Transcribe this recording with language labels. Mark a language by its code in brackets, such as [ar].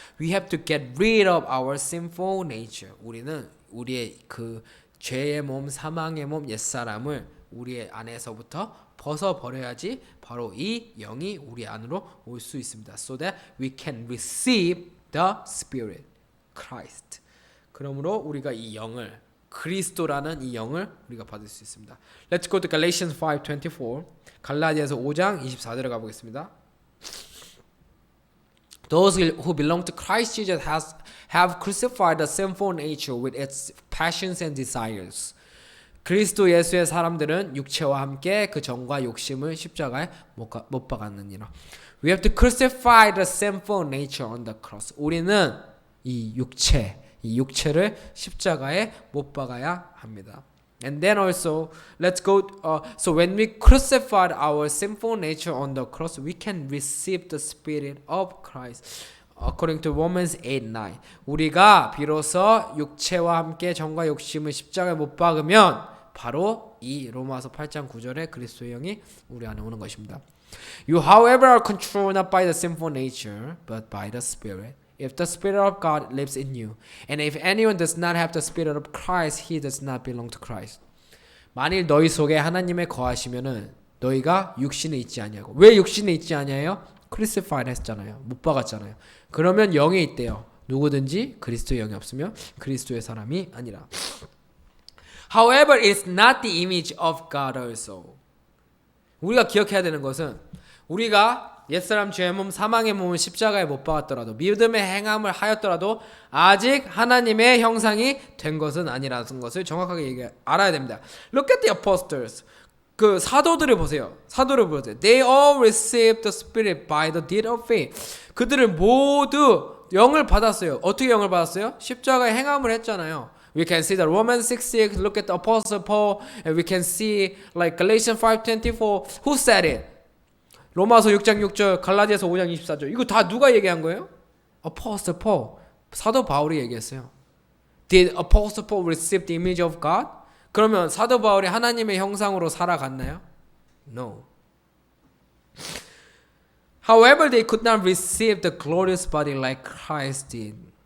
[en] We have to get rid of our sinful nature. [ko] 우리는 우리의 그 죄의 몸, 사망의 몸, 옛사람을 우리의 안에서부터 벗어버려야지 바로 이 영이 우리 안으로 올 수 있습니다. [en] So that we can receive the Spirit, Christ. [ko] 그러므로 우리가 이 영을 그리스도라는 이 영을 우리가 받을 수 있습니다. [en] Let's go to Galatians 5:24. [ko] 갈라디아서 5장 24절에 가보겠습니다. [en] Those who belong to Christ Jesus have crucified the sinful nature with its passions and desires. [ko] 그리스도 예수의 사람들은 육체와 함께 그 정과 욕심을 십자가에 못 박았느니라. [en] We have to crucify the sinful nature on the cross. [ko] 우리는 이 육체를 십자가에 못 박아야 합니다. [en] And then also, let's go. So when we crucified our sinful nature on the cross, we can receive the Spirit of Christ. According to Romans 8:9, [ko] 우리가 비로소 육체와 함께 정과 욕심을 십자가에 못 박으면 바로 이 로마서 8장 9절에 그리스도의 영이 우리 안에 오는 것입니다. [en] You, however, are controlled not by the sinful nature, but by the Spirit. If the Spirit of God lives in you, and if anyone does not have the Spirit of Christ, he does not belong to Christ. [ko] 만일 너희 속에 하나님의 거하시면은 너희가 육신에 있지 아니하고. 왜 육신에 있지 아니하여? 크루시파이드 했잖아요. 못 박았잖아요. 그러면 영에 있대요. 누구든지 그리스도의 영이 없으면 그리스도의 사람이 아니라. [en] However, it's not the image of God also. [ko] 우리가 기억해야 되는 것은 우리가 옛사람 죄의 몸, 사망의 몸을 십자가에 못 박았더라도 믿음의 행함을 하였더라도 아직 하나님의 형상이 된 것은 아니라는 것을 정확하게 알아야 됩니다. [en] Look at the apostles. [ko] 그 사도들을 보세요. 사도를 보세요. [en] They all received the Spirit by the deed of faith. [ko] 그들을 모두 영을 받았어요. 어떻게 영을 받았어요? 십자가에 행함을 했잖아요. [en] We can see the Romans 6:6. Look at the Apostle Paul, and we can see like Galatians 5:24. Who said it? [ko] 로마서 6장 6절, 갈라디아서 5장 24절. 이거 다 누가 얘기한 거예요? [en] Apostle Paul. [ko] 사도 바울이 얘기했어요. [en] Did Apostle Paul receive the image of God? [ko] 그러면 사도 바울이 하나님의 형상으로 살아갔나요? [en] No. However, they could not receive the glorious body like Christ did.